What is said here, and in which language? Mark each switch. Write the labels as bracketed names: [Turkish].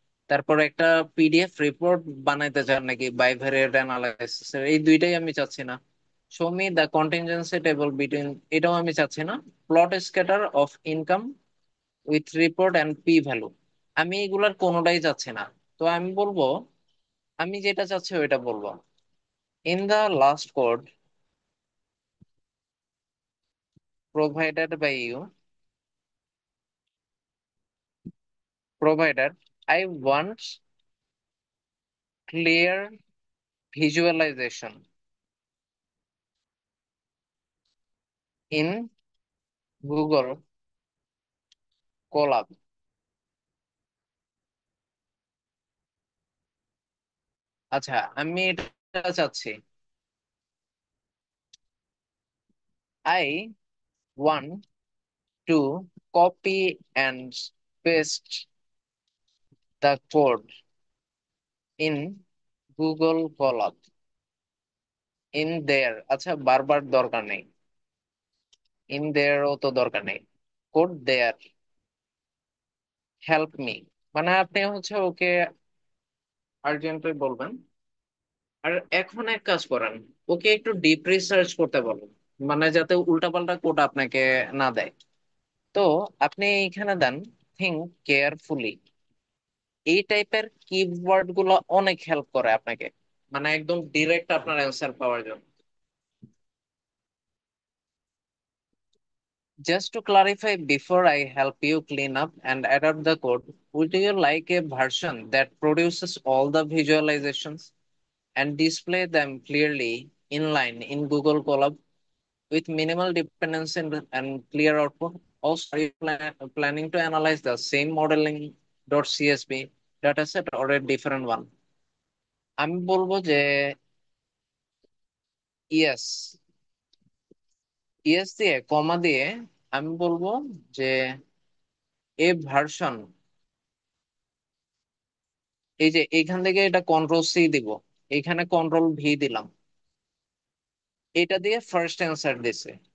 [Bangla] তারপর একটা PDF report বানাইতে চান নাকি বাইভেরিয়েট অ্যানালাইসিস? এই দুইটাই আমি চাচ্ছি না। [English] show me the contingency table between, [Bangla] এটাও আমি চাচ্ছি না। [English] plot scatter of income with report and p value, [Bangla] আমি এগুলার কোনোটাই চাচ্ছি না। তো আমি বলবো আমি যেটা চাচ্ছি ওইটা বলবো। [English] In the last code provided by you provided, I want clear visualization in Google Colab. [Bangla] আচ্ছা, আমি এটা চাচ্ছি। [English] I want to copy and paste the code in Google Colab. In there, [Bangla] আচ্ছা বারবার দরকার নেই, [English] in there [Bangla] ও তো দরকার নেই, [English] code there, help me। [Bangla] মানে আপনি হচ্ছে ওকে আর্জেন্টলি বলবেন। আর এখন এক কাজ করেন, ওকে একটু ডিপ রিসার্চ করতে বলেন। মানে যাতে উল্টাপাল্টা কোড আপনাকে না দেয়। তো আপনি এখানে দেন [English] Think carefully. [Bangla] এই টাইপের কিওয়ার্ড গুলো অনেক হেল্প করে আপনাকে, মানে একদম ডিরেক্ট আপনার অ্যান্সার পাওয়ার জন্য। [English] Just to clarify before I help you clean up and adapt the code, would you like a version that produces all the visualizations and display them clearly inline in Google Colab with minimal dependency and clear output? Also, are you planning to analyze the same modeling.csv dataset or a different one? [Bangla] আমি বলবো যে yes, yes দিয়ে কমা দিয়ে আমি বলবো যে এ version, এই যে এইখান থেকে এটা কন্ট্রোল সি দিব, এখানে কন্ট্রোল ভি দিলাম, এটা দিয়ে ফার্স্ট অ্যান্সার দিছে।